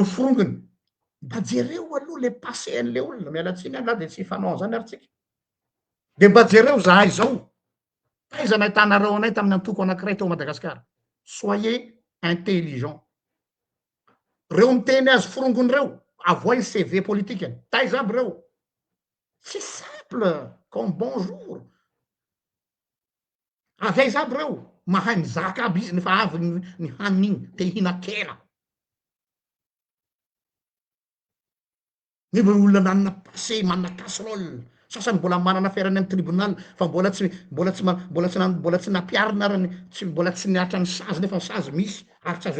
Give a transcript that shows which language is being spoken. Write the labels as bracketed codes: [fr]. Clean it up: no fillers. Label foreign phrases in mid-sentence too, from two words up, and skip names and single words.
[mg] forongony mba jereo aloha le passé an'le olona mialatsiny any la de tsy fanao an'izany ary tsika de mba jereo zahay zao taiza nahitanareo anay tamin'ny antoko anankiray tao Madagasikara [fr] soyez intelligent [mg] reo miteny azy forongony reo avoiny CV politikany taiza aby reo tsy [fr] simple comme bonjour [mg] avy aiza aby reo mahay mizaka aby izy nefa avy ny haniny te hihina-kena nefa olona nanana passé manana casserole sasany mbola manana aferany amy tribunal fa mbola tsy nampiarina arany mbola tsy niatra ny sazy nefa ny sazy misy ary tsy azo